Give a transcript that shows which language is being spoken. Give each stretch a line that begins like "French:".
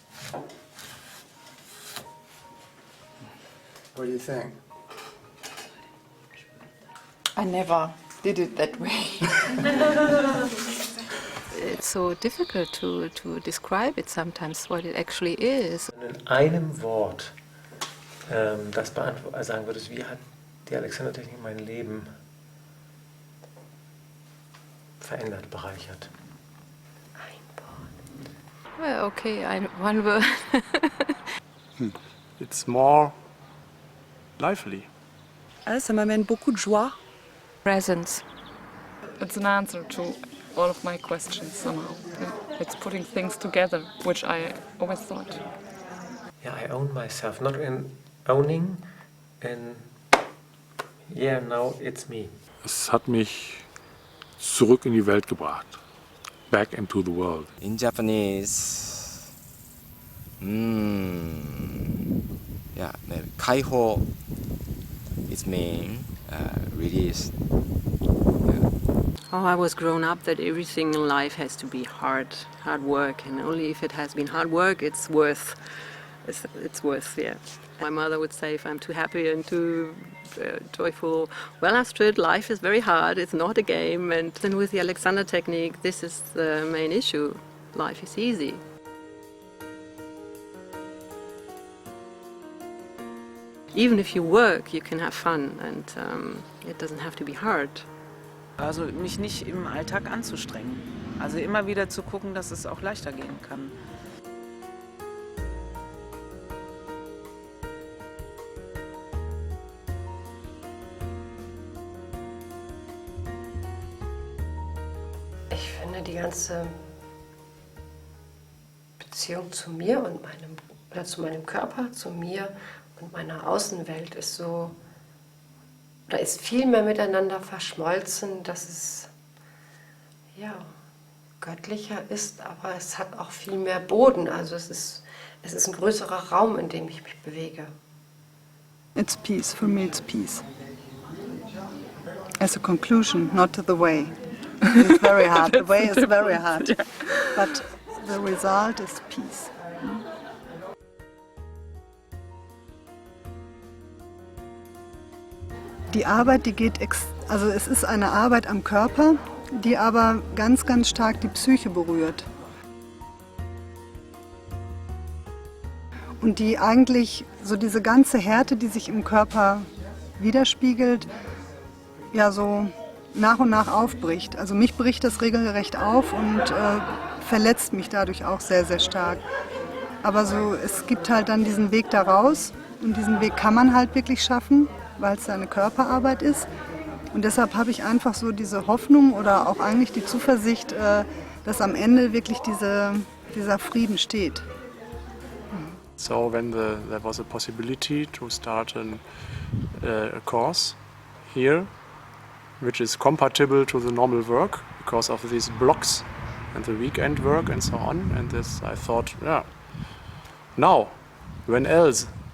English: What do you think? I never did it that way. It's so difficult to describe it sometimes, what it actually is.
German: In einem Wort das sagen würdest, wie hat die Alexander-Technik mein Leben verändert, bereichert? Ein Wort.
English: Well, okay, one word. It's more lively.
French: Ça m'amène beaucoup de joie.
English: Presence. It's an answer to all of my questions somehow. It's putting things together, which I always thought. Yeah, I own myself, not in owning, in yeah, now it's me.
German: Es hat mich zurück in die Welt gebracht.
English: Back into the world. In Japanese, yeah, maybe kaiho is mean release. Oh, I was grown up that everything in life has to be hard work, and only if it has been hard work, it's worth, yeah. My mother would say if I'm too happy and too joyful, well, Astrid, life is very hard, it's not a game, and then with the Alexander technique, this is the main issue. Life is easy. Even if you work, you can have fun, and it doesn't have to be hard.
German: Also mich nicht im Alltag anzustrengen. Also immer wieder zu gucken, dass es auch leichter gehen kann. Ich finde die ganze Beziehung zu mir und zu meinem Körper, zu mir und meiner Außenwelt ist so, oder ist viel mehr miteinander verschmolzen, dass es ja, göttlicher ist, aber es hat auch viel mehr Boden. Also es ist ein größerer Raum, in dem ich mich bewege.
English: It's peace. For me it's peace. As a conclusion, not the way. It's very hard. The way is very hard. But the result is peace.
German: Die Arbeit, die geht, also es ist eine Arbeit am Körper, die aber ganz, ganz stark die Psyche berührt. Und die eigentlich so diese ganze Härte, die sich im Körper widerspiegelt, ja so nach und nach aufbricht. Also mich bricht das regelrecht auf und verletzt mich dadurch auch sehr, sehr stark. Aber so, es gibt halt dann diesen Weg da raus und diesen Weg kann man halt wirklich schaffen, weil es eine Körperarbeit ist. Und deshalb habe ich einfach so diese Hoffnung oder auch eigentlich die Zuversicht, dass am Ende wirklich dieser Frieden steht.
English: So when there was a possibility to start a course here, which is compatible to the normal work because of these blocks and the weekend work and so on, and this I thought, yeah, now, when else?